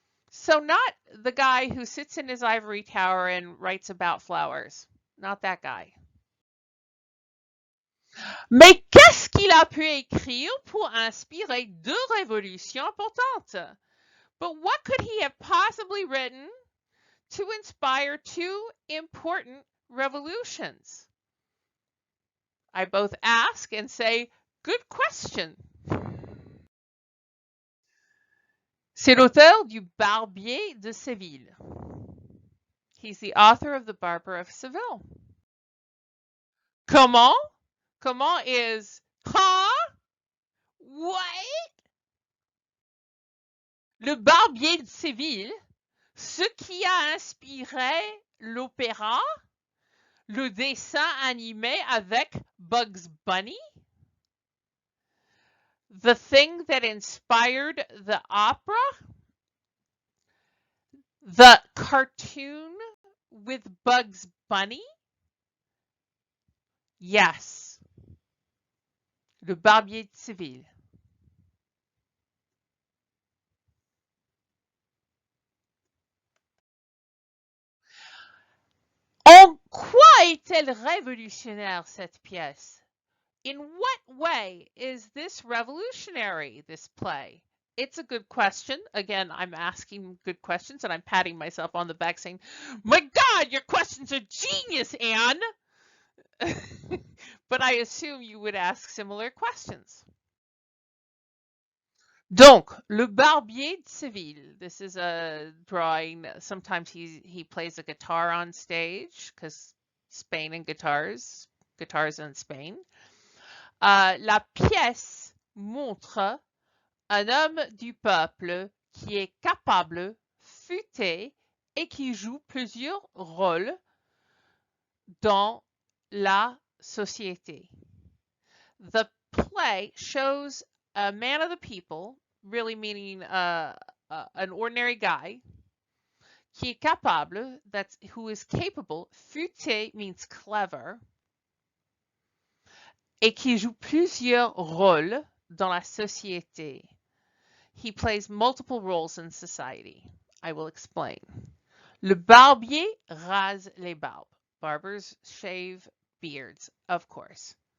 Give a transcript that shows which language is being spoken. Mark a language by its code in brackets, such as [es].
[en] So not the guy who sits in his ivory tower and writes about flowers. Not that guy. [fr] Mais qu'est-ce qu'il a pu écrire pour inspirer deux révolutions importantes? [en] But what could he have possibly written to inspire two important revolutions? I both ask and say, good question. [fr] C'est l'auteur du Barbier de Séville. [en] He's the author of The Barber of Seville. Comment? Comment is, huh? What? [fr] Le Barbier de Séville, ce qui a inspiré l'opéra, le dessin animé avec Bugs Bunny, [en] the thing that inspired the opera, the cartoon with Bugs Bunny. Yes, Le Barbier de Séville. [fr] En quoi est-elle révolutionnaire, cette pièce? [en] In what way is this revolutionary, this play? It's a good question. Again, I'm asking good questions and I'm patting myself on the back saying, my God, your questions are genius, Anne. But I assume you would ask similar questions. [fr] Donc, Le Barbier de Séville. [en] This is a drawing. Sometimes he plays a guitar on stage because Spain and guitars in Spain. [fr] La pièce montre un homme du peuple qui est capable, futé et qui joue plusieurs rôles dans la société. [en] The play shows a man of the people, really meaning an ordinary guy, [fr] qui est capable, [en] who is capable, [fr] futé [en] means clever, [fr] et qui joue plusieurs rôles dans la société. [en] He plays multiple roles in society. I will explain. [fr] Le barbier rase les barbes. [en] Barbers shave beards, of course.